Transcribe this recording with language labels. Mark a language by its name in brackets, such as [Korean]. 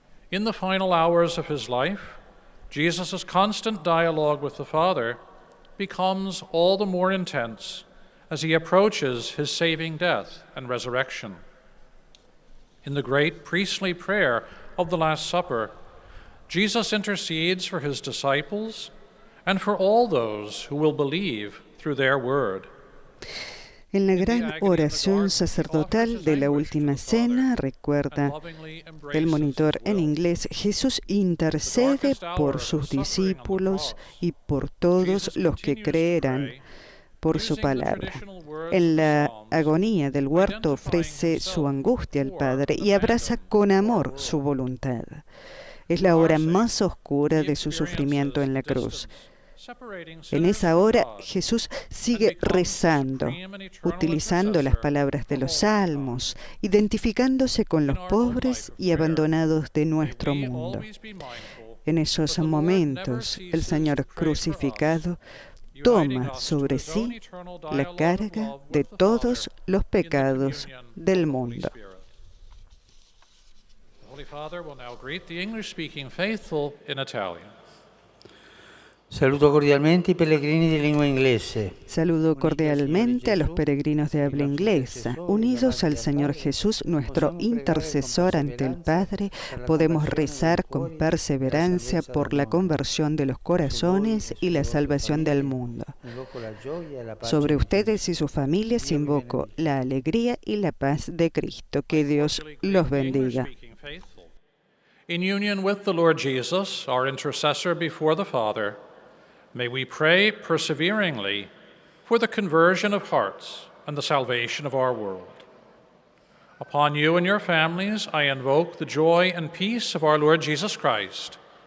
[English] In the final hours of his life, Jesus' constant dialogue with the Father becomes all the more intense as he approaches his saving death and resurrection. In the great priestly prayer of the Last Supper, Jesus intercedes for his disciples and for all those who will believe through their word. [Spanish] En la gran oración sacerdotal de la Última Cena, recuerda el monitor en inglés, Jesús intercede por sus discípulos y por todos los que creerán por su palabra. En la agonía del huerto ofrece su angustia al Padre y abraza con amor su voluntad. Es la hora más oscura de su sufrimiento en la cruz. En esa hora Jesús sigue rezando, utilizando las palabras de los salmos, identificándose con los pobres y abandonados de nuestro mundo. En esos momentos, el Señor crucificado toma sobre sí la carga de todos los pecados del mundo. [English] The Holy Father will now greet the English-speaking faithful in Italian. [Italian] Saluto cordialmente i pellegrini di lingua inglese. [Spanish] Saludo cordialmente a los peregrinos de habla inglesa. Unidos al Señor Jesús, nuestro intercesor ante el Padre, podemos rezar con perseverancia por la conversión de los corazones y la salvación del mundo. Sobre ustedes y sus familias invoco la alegría y la paz de Cristo. Que Dios los bendiga. [English] In union with the Lord Jesus, our intercessor before the Father, may we pray perseveringly for the conversion of hearts and the salvation of our world. Upon you and your families, I invoke the joy and peace of our Lord Jesus Christ.